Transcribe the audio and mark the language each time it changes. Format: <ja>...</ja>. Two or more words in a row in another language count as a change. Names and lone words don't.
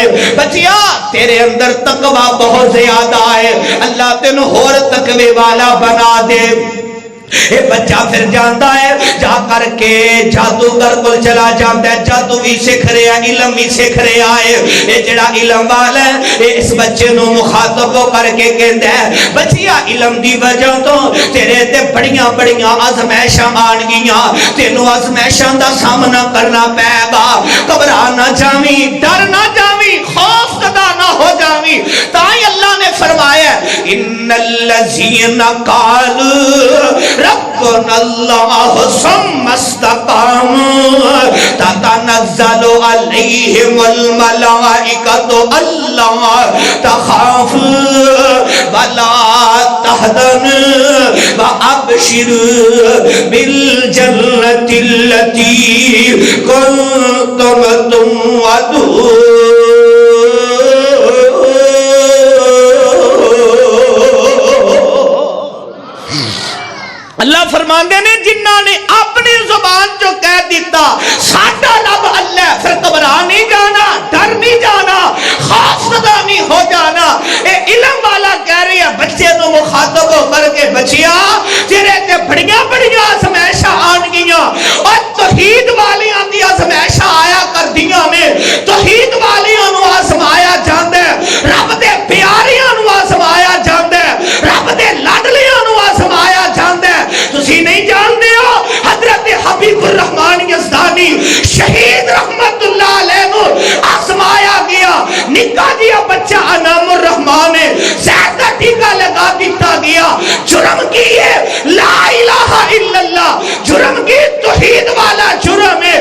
<pa>بچیا تیرے اندر تقوی بہت زیادہ ہے, اللہ تینوں ہور تقوی والا بنا دے.</pa> <ur>یہ بچہ پھر جانتا ہے, جا کر کے جادوگر کو چلا جانتا ہے, جادو بھی سیکھ رہا ہے, علم بھی سیکھ رہا ہے.</ur> <pa>یہ جڑا علم والا ہے یہ اس بچے نو مخاطب ہو کر کے کہندا ہے بچیا علم دی وجہ تو تیرے تے بڑیاں بڑیاں آزمائشاں آن گیاں, تینوں آزمائشاں دا سامنا کرنا پائے گا. گھبرا نہ جاویں, ڈر نہ جاویں, خوف زدہ نہ ہو جاویں. تائی اللہ نے فرمایا</pa> <ar>ان الذین قالوا ربنا اللہ ثم استقاموا تتنزل علیہم الملائکۃ الا تخافوا ولا تحزن وابشر بالجنة التي كنتم توعدون.</ar> <pa>اللہ فرماندے نے جنہاں نے اپنی زبان جو کہہ دیتا ساڈا رب اللہ، پھر گھبرا نہیں جانا، ڈر نہیں جانا، خوف زدہ نہیں ہو جانا. اے علم والا کہہ رہی ہے بچے نو مخاطب ہو کر کے بچیا تیرے تے بڑیاں بڑیاں آزمائشاں آن گیاں اور توحید والیاں دی آزمائشاں آیا کر دیاں نے. توحید والیاں نو آزمایا جاندا ہے، رب دے پیاریاں نو آزمایا جاندا ہے، رب دے لاڈلیاں نو آزمایا جاندا ہے. تسی نہیں جانتے ہو حضرت حبیب الرحمن یزدانی شہید رحمت اللہ علیہ نو آزمایا گیا. نکا جیا بچہ انعام الرحمن ہے، زہر کا ٹیکا لگا دیتا گیا. جرم کی ہے</pa> <ar>لا الہ الا اللہ،</ar> <pa>جرم کی توحید والا جرم ہے.</pa>